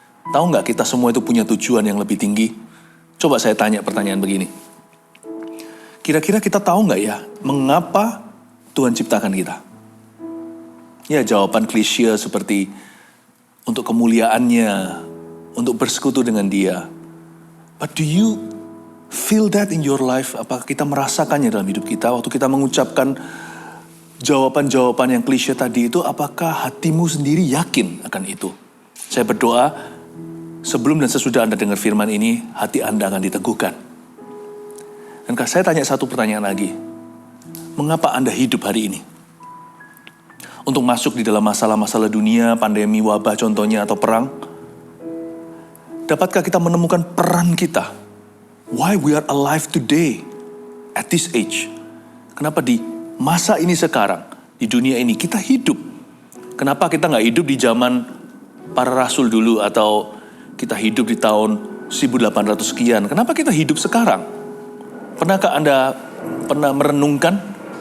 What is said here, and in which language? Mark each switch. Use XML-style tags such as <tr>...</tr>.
<id>Tahu nggak kita semua itu punya tujuan yang lebih tinggi? Coba saya tanya pertanyaan begini. Kira-kira kita tahu nggak ya, mengapa Tuhan ciptakan kita? Ya, jawaban klise seperti untuk kemuliaannya, untuk bersekutu dengan Dia.</id> <en>But do you feel that in your life?</en> <id>Apakah kita merasakannya dalam hidup kita? Waktu kita mengucapkan jawaban-jawaban yang klise tadi itu, apakah hatimu sendiri yakin akan itu? Saya berdoa, sebelum dan sesudah Anda dengar firman ini, hati Anda akan diteguhkan. Dan saya tanya satu pertanyaan lagi. Mengapa Anda hidup hari ini? Untuk masuk di dalam masalah-masalah dunia, pandemi, wabah contohnya, atau perang? Dapatkah kita menemukan peran kita?</id> <en>Why we are alive today, at this age?</en> <id>Kenapa di masa ini sekarang, di dunia ini, kita hidup? Kenapa kita nggak hidup di zaman para rasul dulu, atau kita hidup di tahun 1800 sekian? Kenapa kita hidup sekarang? Pernahkah Anda pernah merenungkan?</id>